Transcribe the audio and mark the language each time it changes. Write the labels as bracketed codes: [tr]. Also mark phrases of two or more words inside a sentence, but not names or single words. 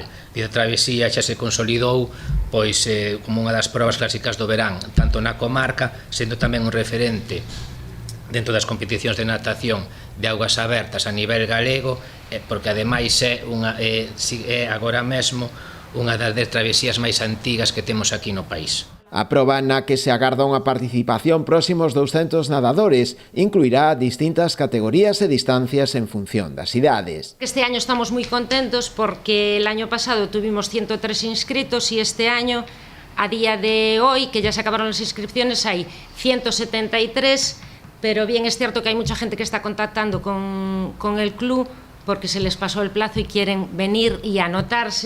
[gl] A travesía xa se consolidou como unha das probas clásicas do verán, tanto na comarca, sendo tamén un referente dentro das competicións de natación de augas abertas a nivel galego, porque ademais é agora mesmo unha das travesías máis antigas que temos aquí no país. A proba na que se agarda unha participación próximos 200 nadadores incluirá distintas categorías e distancias en función das idades. [es] Este año estamos moi contentos porque el año pasado tuvimos 103 inscritos y este año, a día de hoy, que ya se acabaron las inscripciones, hay 173, pero bien es cierto que hay mucha gente que está contactando con el club porque se les pasó el plazo y quieren venir y anotarse.